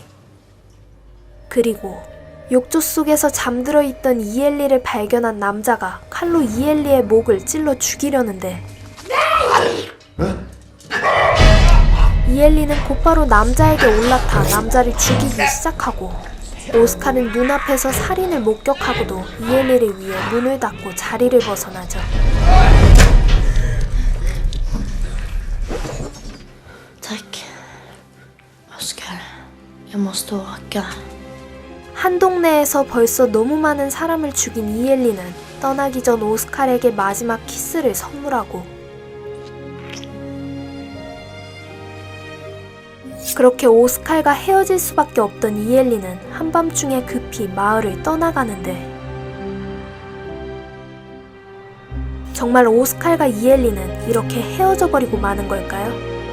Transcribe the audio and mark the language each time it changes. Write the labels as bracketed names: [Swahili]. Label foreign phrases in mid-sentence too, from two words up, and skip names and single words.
[Korean] 그리고 욕조 속에서 잠들어 있던 이엘리를 발견한 남자가 칼로 이엘리의 목을 찔러 죽이려는데 이엘리는 곧바로 남자에게 올라타 남자를 죽이기 시작하고 오스칼은 눈앞에서 살인을 목격하고도 이엘리를 위해 문을 닫고 자리를 벗어나죠. [Swedish] Tack. Oskar. Jag måste åka. [Korean] 한 동네에서 벌써 너무 많은 사람을 죽인 이엘리는 떠나기 전 오스칼에게 마지막 키스를 선물하고 그렇게 오스칼과 헤어질 수밖에 없던 이엘리는 한밤중에 급히 마을을 떠나가는데 정말 오스칼과 이엘리는 이렇게 헤어져 버리고 마는 걸까요?